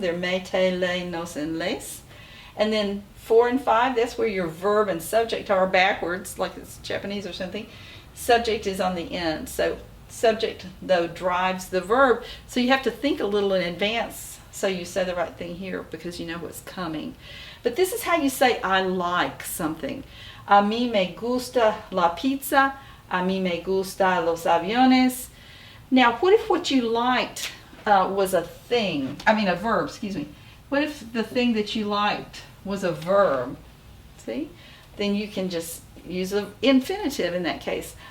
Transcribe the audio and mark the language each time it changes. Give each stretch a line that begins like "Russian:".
English: They're me, te, le, nos, and les. And then 4 and 5, that's where your verb and subject are backwards, like it's Japanese or something. Subject is on the end. So subject, though, drives the verb. So you have to think a little in advance so you say the right thing here, because you know what's coming. But this is how you say I like something.
Spanish: A mí me gusta la pizza. A mí me gusta los aviones.
English: Now, what if what you liked was a verb, excuse me. What if the thing that you liked was a verb? See? Then you can just use an infinitive in that case.